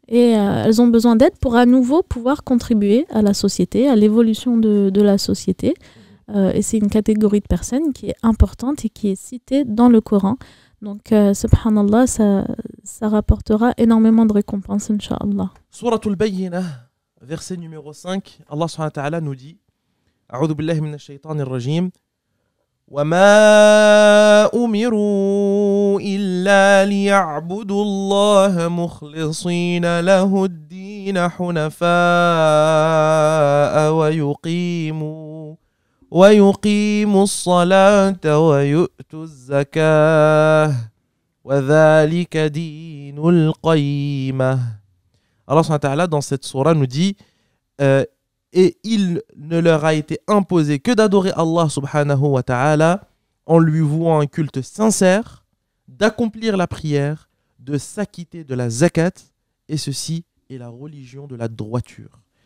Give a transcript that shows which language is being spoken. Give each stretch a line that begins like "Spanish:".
French: Et elles ont besoin d'aide pour à nouveau pouvoir contribuer à la société, à l'évolution de la société. Et c'est une catégorie de personnes qui est importante et qui est citée dans le Coran. Donc, subhanallah, ça rapportera énormément de récompenses, incha'Allah. Suratul Bayyinah, verset numéro 5, Allah subhanahu wa ta'ala nous dit
Arabic: A'udhu billahi minash shaytanir rajim وَمَا أُمِرُوا إِلَّا لِيَعْبُدُوا اللَّهَ مُخْلِصِينَ لَهُ الدِّينَ حُنَفَاءَ وَيُقِيمُوا الصَّلَاةَ وَيُؤْتُوا الزَّكَاةَ وَذَلِكَ دِينُ الْقَيِّمَةِ.
French: Allah subhanahu wa ta'ala dans cette sourate nous dit et il ne leur a été imposé que d'adorer Allah subhanahu wa ta'ala en lui vouant un culte sincère, d'accomplir la prière, de s'acquitter de la zakat, et ceci est la religion de la droiture.